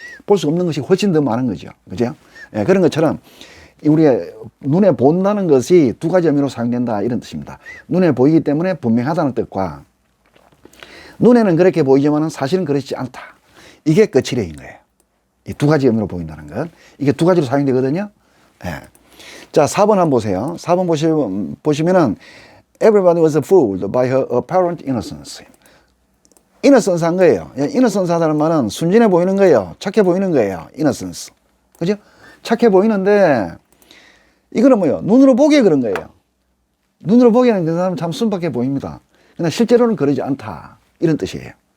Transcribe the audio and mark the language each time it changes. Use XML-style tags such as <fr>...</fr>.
<ko>볼 수 없는 것이 훨씬 더 많은 거죠. 그죠? 예, 그런 것처럼 우리가 눈에 본다는 것이 두 가지 의미로 사용된다 이런 뜻입니다. 눈에 보이기 때문에 분명하다는 뜻과 눈에는 그렇게 보이지만 사실은 그렇지 않다. 이게 거칠애인 거예요. 이 두 가지 의미로 보인다는 것. 이게 두 가지로 사용되거든요. 예. 자, 4번 한번 보세요. 4번 보시면은</ko> <en>everybody was fooled by her apparent innocence.</en> <ko>innocence 한 거예요. innocence 하다는 말은 순진해 보이는 거예요. 착해 보이는 거예요. innocence. 그죠? 착해 보이는데 이거는 뭐예요? 눈으로 보기에 그런 거예요. 눈으로 보기에는 그 사람은 참 순박해 보입니다. 그러나 실제로는 그러지 않다. 이런 뜻이에요.</ko>